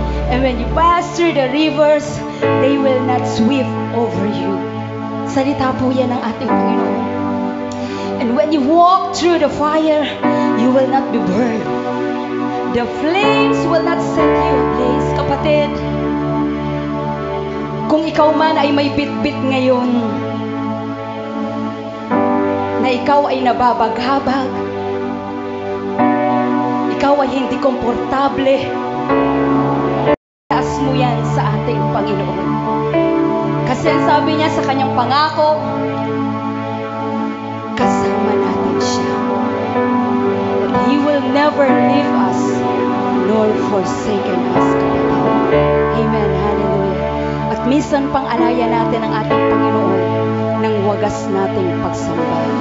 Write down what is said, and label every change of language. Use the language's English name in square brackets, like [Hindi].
[English] And when you pass through the rivers, they will not sweep over you. [Filipino] Salita po yan ng ating Panginoon. [English] And when you walk through the fire, you will not be burned. The flames will not set you ablaze. [Filipino] Kapatid, kung ikaw man ay may bit-bit ngayon, na ikaw ay nababaghabag, ikaw ay hindi komportable, taas mo yan sa ating Panginoon. Kasi ang sabi niya sa kanyang pangako, kasama natin siya. [English] That He will never leave us nor forsaken us. Amen. Hallelujah. [Filipino] At minsan pang alaya natin ang ating Panginoon ng wagas nating pagsamba.